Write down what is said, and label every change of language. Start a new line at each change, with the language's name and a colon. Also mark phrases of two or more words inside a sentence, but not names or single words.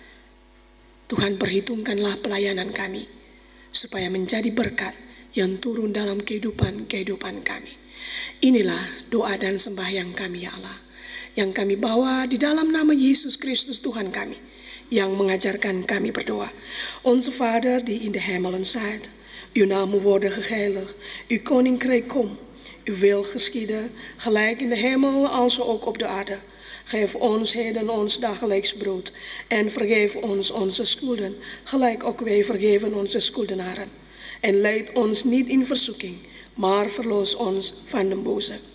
Indonesian: Tuhan, perhitungkanlah pelayanan kami supaya menjadi berkat yang turun dalam kehidupan kami. Inilah doa dan sembahyang kami ya Allah, yang kami bawa di dalam nama Yesus Kristus Tuhan kami, yang mengajarkan kami berdoa.
Dutch: Onze Vader die in de hemelen zijt, uw naam worden geheiligd, uw koninkrijk kom, uw wil geschieden, gelijk in de hemel als ook op de aarde. Geef ons heden ons dagelijks brood en vergeef ons onze schulden, gelijk ook wij vergeven onze schuldenaren. En leid ons niet in verzoeking, maar verlos ons van de boze.